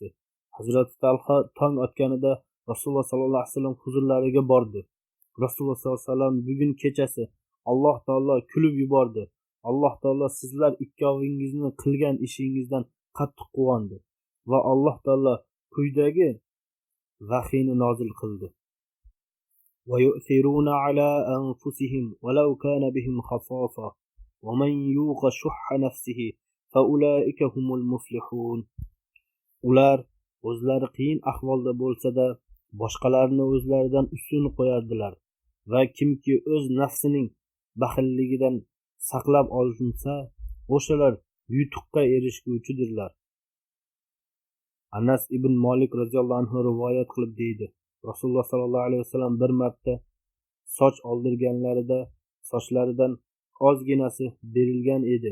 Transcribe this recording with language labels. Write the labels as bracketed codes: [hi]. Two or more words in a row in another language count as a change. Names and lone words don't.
[uz] Hazrat Talha tong otganida Rasululloh [ar] صلى الله عليه وسلم [uz] huzurlariga bordi. Rasululloh [ar] صلى الله عليه وسلم [uz] bugun kechasi Alloh taolo kulib yubordi. Alloh taolo sizlar ikkovingizni qilgan ishingizdan qattiq quvondi va Alloh taolo quyidagi vahiyni nozil qildi. [ar] وَيُؤْثِرُونَ عَلَى أَنفُسِهِمْ وَلَوْ كَانَ بِهِمْ خَصَاصَةٌ وَمَنْ يُوقَ شُحَّ نَفْسِهِ فَأُولَئِكَ هُمُ الْمُفْلِحُونَ. [uz] Ular o'zlari qiyin ahvolda bo'lsa-da boshqalarni o'zlaridan ustun qo'yardilar va kimki o'z nafsining baxilligidan saqlab olinsa, o'shalar yutuqqa erishguvchidirlar. Anas ibn Malik [ar] رضي الله عنه [uz] rivoyat qilib deydi: Rasululloh [ar] صلى الله عليه وسلم [uz] bir marta soch oldirganlarida sochlaridan ozginasi berilgan edi.